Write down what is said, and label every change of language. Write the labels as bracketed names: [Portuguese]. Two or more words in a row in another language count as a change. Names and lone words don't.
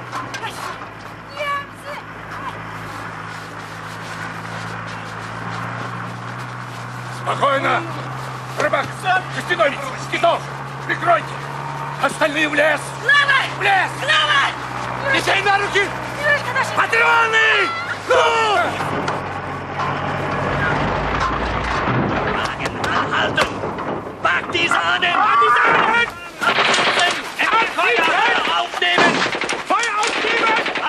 [Russian] Спокойно! Рыбак! Костяной! Китов! Прикройте! Остальные в лес! Слава! В лес! Слава! Детей на руки! Патроны! Ну! [German] Haltung! Pack diese an den! Partisanen! Feuer aufnehmen! Feuer aufnehmen!